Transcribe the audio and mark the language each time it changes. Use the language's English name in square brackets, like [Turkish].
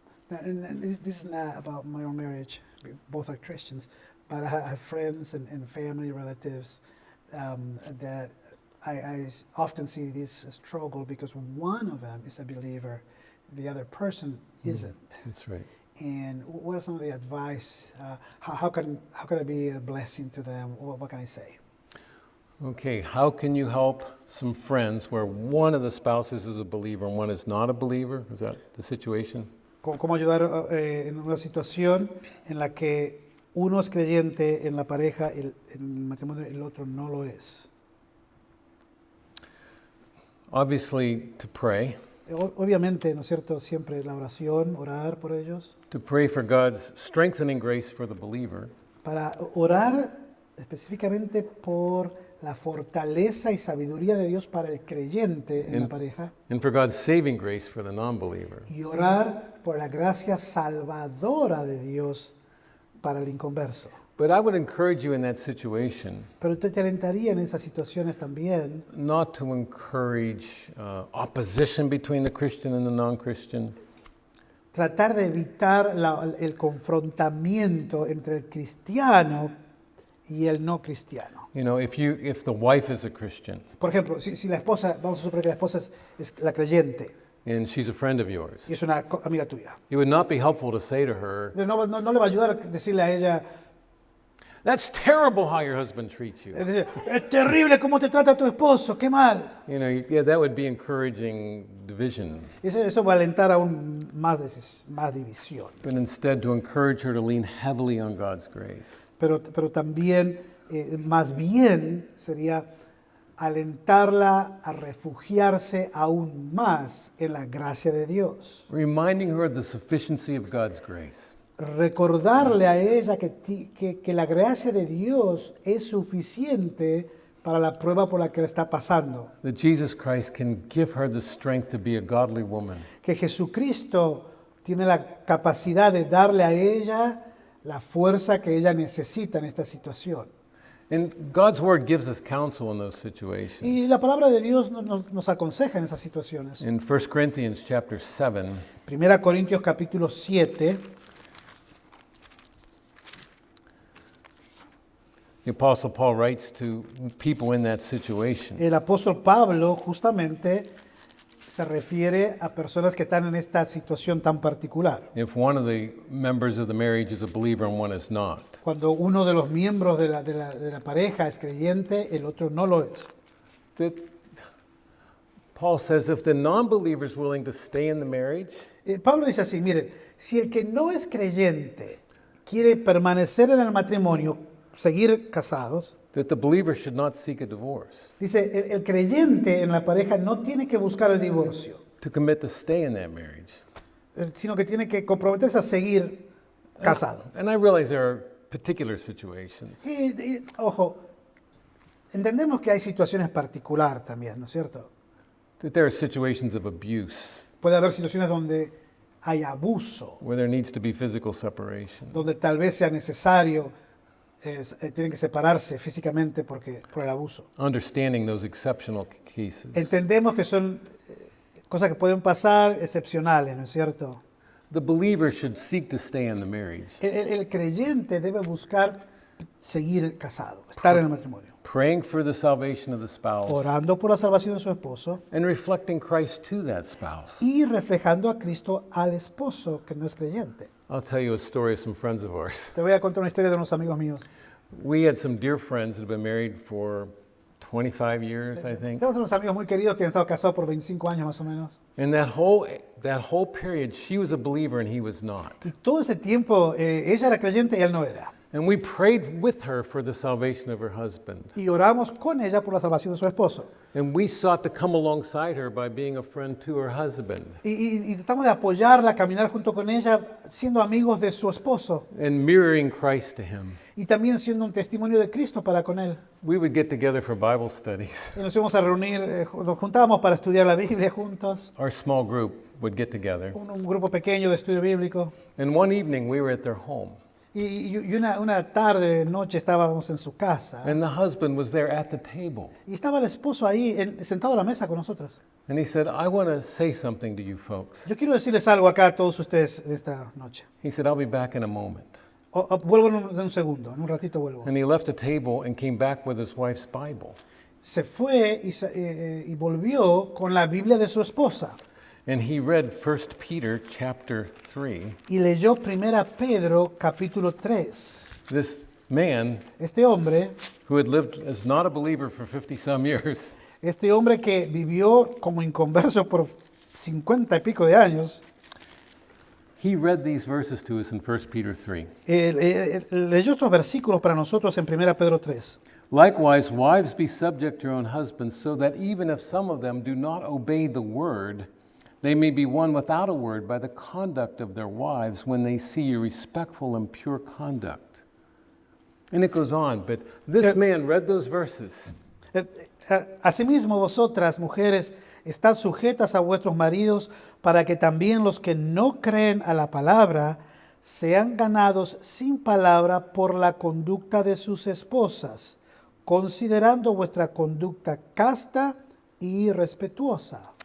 [English] And this is not about my own marriage. Both are Christians, but I have friends and family relatives that I often see this struggle because one of them is a believer, the other person isn't. That's right. And what are some of the advice? How can I be a blessing to them? What can I say? Okay, how can you help some friends where one of the spouses is a believer and one is not a believer? Is that the situation? [Spanish] ¿Cómo ayudar en una situación en la que uno es creyente en la pareja, en el matrimonio, y el otro no lo es? [English] Obviously, to pray. [Spanish] Obviamente, ¿no es cierto? Siempre la oración, orar por ellos, [English] To pray for God's strengthening grace for the believer. [Spanish] para orar específicamente por la fortaleza y sabiduría de Dios para el creyente en la pareja, [English] And for God's saving grace for the non-believer. [Spanish] y orar por la gracia salvadora de Dios para el inconverso. [English] But I would encourage you in that situation [Spanish] Pero te alentaría en esas situaciones también [English] not to encourage opposition between the Christian and the non-Christian, [Spanish] tratar de evitar el confrontamiento entre el cristiano y el no cristiano. [English] You know, if the wife is a Christian [Spanish] Por ejemplo, si la esposa, vamos a suponer que la esposa es la creyente, [English] and she's a friend of yours. [Spanish] y es una amiga tuya. [English] It would not be helpful to say to her, [Spanish] No le va a ayudar a decirle a ella, [English] "That's terrible how your husband treats you." [Spanish] es decir, es terrible cómo te trata tu esposo, qué mal. [English] You know, yeah, that would be encouraging division. [Spanish] Eso va a alentar aún más división. [English] But instead, to encourage her to lean heavily on God's grace. [Spanish] Pero también, más bien, sería alentarla a refugiarse aún más en la gracia de Dios. [English] Reminding her of the sufficiency of God's grace. [Spanish] Recordarle a ella que la gracia de Dios es suficiente para la prueba por la que está pasando. [English] That Jesus Christ can give her the strength to be a godly woman. [Spanish] Que Jesucristo tiene la capacidad de darle a ella la fuerza que ella necesita en esta situación. [English] And God's word gives us counsel in those [Spanish] Y [English] situations. [Spanish] la palabra de Dios nos aconseja en esas situaciones. [English] In 1 Corinthians chapter 7, [Spanish] 1 Corintios capítulo 7, [English] the Apostle Paul writes to people in that situation. [Spanish] el apóstol Pablo justamente se refiere a personas que están en esta situación tan particular. [English] If one of the members of the marriage is a believer and one is not, [Spanish] Cuando uno de los miembros de la pareja es creyente, el otro no lo es. [English] that Paul says if the non-believer is willing to stay in the marriage, [Spanish] Pablo dice así, miren, si el que no es creyente quiere permanecer en el matrimonio, seguir casados, [English] that the believer should not seek a divorce, [Spanish] dice, el creyente en la pareja no tiene que buscar el divorcio, [English] to commit to stay in that marriage. [Spanish] sino que tiene que comprometerse a seguir casado. [English] And I realize there are particular situations. [Spanish] Ojo, entendemos que hay situaciones particulares también, ¿no es cierto? [English] That there are situations of abuse [Spanish] Puede haber situaciones donde hay abuso, [English] where there needs to be physical separation. [Spanish] donde tal vez sea necesario, tienen que separarse físicamente por el abuso. [English] Understanding those exceptional cases. [Spanish] Entendemos que son cosas que pueden pasar excepcionales, ¿no es cierto? [English] The believer should seek to stay in the marriage, [Spanish] El creyente debe buscar seguir casado, estar en el matrimonio, [English] praying for the salvation of the spouse [Spanish] orando por la salvación de su esposo [English] and reflecting Christ to that spouse. [Spanish] y reflejando a Cristo al esposo que no es creyente. [English] I'll tell you a story of some friends of ours. [Spanish] Te voy a contar una historia de unos amigos míos. [English] We had some dear friends that had been married for 25 years, I think. [Spanish] Tenemos unos amigos muy queridos que han estado casados por 25 años más o menos. [English] And that whole period, she was a believer and he was not. [Spanish] Y todo ese tiempo ella era creyente y él no era. [English] And we prayed with her for the salvation of her husband. [Spanish] Y oramos con ella por la salvación de su esposo. [English] And we sought to come alongside her by being a friend to her husband [Spanish] Y tratamos de apoyarla, caminar junto con ella, siendo amigos de su esposo. [English] and mirroring Christ to him. [Spanish] Y también siendo un testimonio de Cristo para con él. [English] We would get together for Bible studies. [Spanish] Y nos íbamos a reunir, nos juntábamos para estudiar la Biblia juntos. [English] Our small group would get together. [Spanish] Un grupo pequeño de estudio bíblico. [English] And one evening we were at their home. [Spanish] Y una tarde, noche, estábamos en su casa. [English] And the husband was there at the table. [Spanish] Y estaba el esposo ahí, sentado a la mesa con nosotros. [English] And he said, I want to say something to you folks. [Spanish] Yo quiero decirles algo acá a todos ustedes esta noche. [English] He said, I'll be back in a moment. [Spanish] Vuelvo en un segundo, en un ratito vuelvo. [English] And he left the table and came back with his wife's Bible. [Spanish] Se fue y volvió con la Biblia de su esposa. [English] And he read 1 Peter chapter 3. [Spanish] Y leyó 1 Pedro capítulo 3. [English] This man [Spanish] Este hombre [English] who had lived as not a believer for 50 some years [Spanish] Este hombre que vivió como inconverso por 50 y pico de años, [English] he read these verses to us in 1 Peter 3. [Spanish] leyó estos versículos para nosotros en 1 Pedro 3. [English] Likewise, wives, be subject to your own husbands, so that even if some of them do not obey the word, they may be won without a word by the conduct of their wives when they see your respectful and pure conduct. And it goes on, but this man read those verses. [Spanish] Asimismo, vosotras, mujeres, estad sujetas a vuestros maridos, para que también los que no creen a la palabra sean ganados sin palabra por la conducta de sus esposas, considerando vuestra conducta casta y respetuosa.